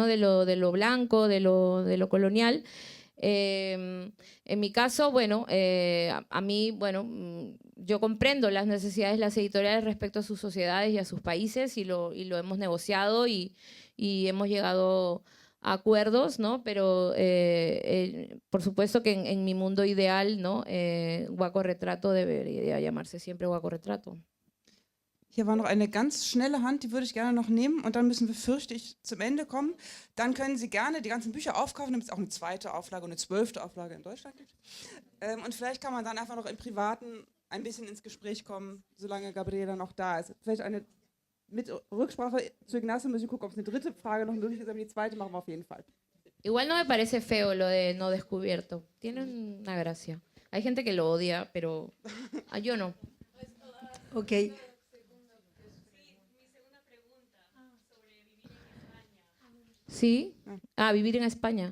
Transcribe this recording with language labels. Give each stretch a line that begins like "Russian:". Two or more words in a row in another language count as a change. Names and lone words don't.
Spanish: De lo blanco, de lo colonial. En mi caso, bueno, a mí, bueno, yo comprendo las necesidades de las editoriales respecto a sus sociedades y a sus países y lo hemos negociado y hemos llegado a acuerdos, ¿no? Pero por supuesto que en mi mundo ideal, ¿no? Waco Retrato debería llamarse siempre Waco Retrato.
German: Hier war noch eine ganz schnelle Hand, die würde ich gerne noch nehmen und dann müssen wir, fürchte ich, zum Ende kommen. Dann können Sie gerne die ganzen Bücher aufkaufen, damit es auch eine 2. Auflage und eine 12. Auflage in Deutschland gibt. Und vielleicht kann man dann einfach noch im Privaten ein bisschen ins Gespräch kommen, solange Gabriela noch da ist. Vielleicht eine mit Rücksprache zu Ignacio, müssen wir gucken, ob es eine 3. Frage noch möglich ist, aber die 2. machen wir auf jeden Fall.
Spanish: Igual no me parece feo lo de no descubierto. Tiene una gracia. Hay gente que lo odia, pero yo no. Ok. ¿Sí? Vivir en España.